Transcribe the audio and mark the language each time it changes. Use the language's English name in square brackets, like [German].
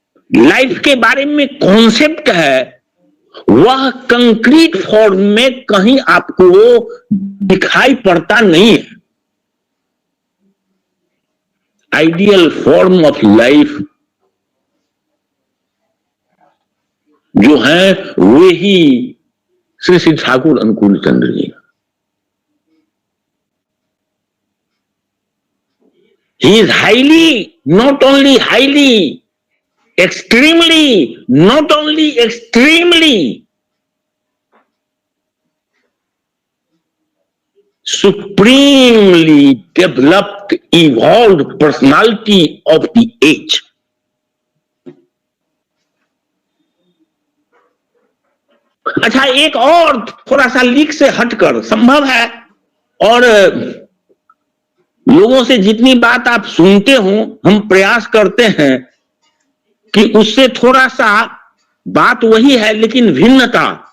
[Hindi] Life के बारे में कॉन्सेप्ट है, वह कंक्रीट फॉर्म में कहीं आपको दिखाई पड़ता नहीं है। [English] ideal form of life [Hindi] जो है वे ही श्री श्री ठाकुर अनुकूल Chandra ji. [English] He is highly, not only highly, extremely, not only extremely, supremely developed, evolved personality of the age. [Hindi] अच्छा, एक और थोड़ा सा लीक से हटकर संभव है, और लोगों से जितनी बात आप सुनते हो, हम प्रयास करते हैं कि उससे थोड़ा सा बात वही है लेकिन भिन्नता।